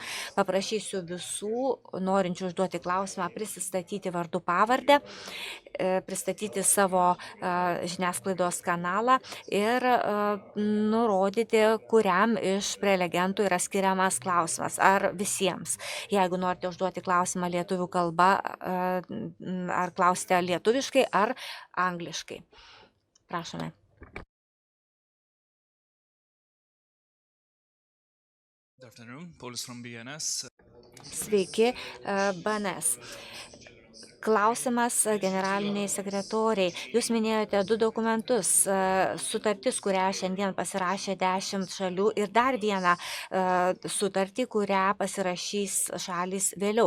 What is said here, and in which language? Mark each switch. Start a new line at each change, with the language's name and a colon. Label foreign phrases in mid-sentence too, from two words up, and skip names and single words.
Lithuanian: Paprašysiu visų norinčių užduoti klausimą prisistatyti pristatyti vardų pavardę, pristatyti savo žiniasklaidos kanalą ir nurodyti, kuriam iš prelegentų yra skiriamas klausimas, ar visiems. Jeigu norite užduoti klausimą lietuvių kalba, ar klausite lietuviškai, ar angliškai. Prašome.
English: Good afternoon, Paulius from BNS.
Lithuanian: Sveiki, BNS. Klausimas generaliniai sekretoriai. Jūs minėjote 2 dokumentus. Sutartis, kurią šiandien pasirašė 10 šalių ir dar vieną sutartį, kurią pasirašys šalys vėliau.